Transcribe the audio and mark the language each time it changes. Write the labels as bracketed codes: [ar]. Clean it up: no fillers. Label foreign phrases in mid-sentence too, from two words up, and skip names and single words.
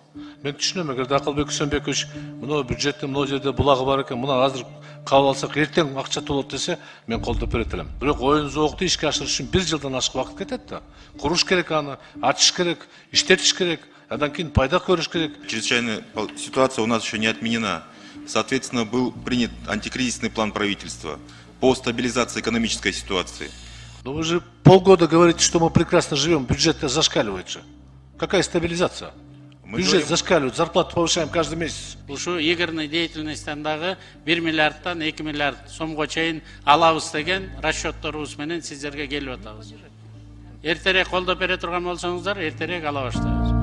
[ky] Мен түшүнөм, эгерде Акылбек Үсөнбекович мына бюджеттин мына жерде булагы бар экен, мына азыр кабыл алсак эртең акча толот десе, мен колдоп берет элем. Бирок оюн зоокду ишке ашырыш үчүн 1 жылдан ашык убакыт кетет да. Куруш керек аны, ачыш керек, иштетиш керек, андан кийин пайда көрүш керек. [ru] Чрезвычайная ситуация у нас еще не отменена. Соответственно, был принят антикризисный план правительства по стабилизации экономической ситуации. Но вы же полгода говорите, что мы прекрасно живем, бюджет зашкаливает же. Какая стабилизация? Бюджет зашкаливает, зарплату повышаем каждый месяц. [ky] Ушу [ru] игорный деятельностьтен [ky] дагы 1 миллиардтан 2 миллиард сомго чейин алабыз деген расчетторубуз менен сиздерге келип атабыз. Эртерээк колдоп бере турган болсоңуздар, эртерээк ала баштайбыз.